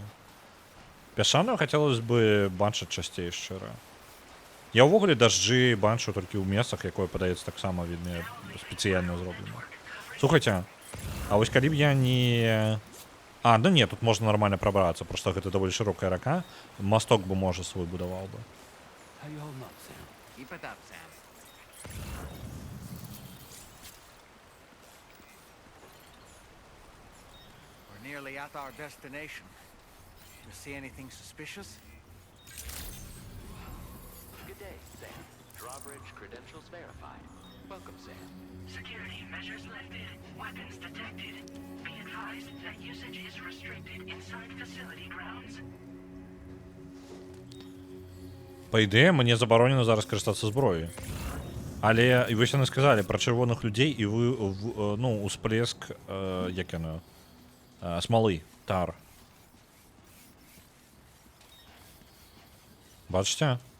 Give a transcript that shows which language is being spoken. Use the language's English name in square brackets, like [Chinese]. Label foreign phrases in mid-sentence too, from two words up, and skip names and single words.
[Belarusian] Пясчаную хацелось бы бачыць часцей шчыра. Я ўвогуле дажджы бачу толькі ў месцах, якое падаецца таксама вельмі спецыяльна зроблена. Слухайце, а вось калі б я не... А, ну не, тут можна нармальна прабрацца, просто гэта даволі шырокая рака. Масток бы, можа, свой будаваў бы. [English] How you holding up, Sam? Keep it up, Sam. We're nearly at our destination. You see anything suspicious? Good day, Sam. Drawbridge credentials verified. Welcome, Sam. Security measures lifted. Weapons detected. Be advised that usage is restricted inside facility grounds. [Belarusian] Па ідэі, мне забаронена зараз карыстацца зброяй. Але і вось яны сказалі пра чырвоных людзей і вы, ну, усплеск, як яно, смалы, тар. Бачыце?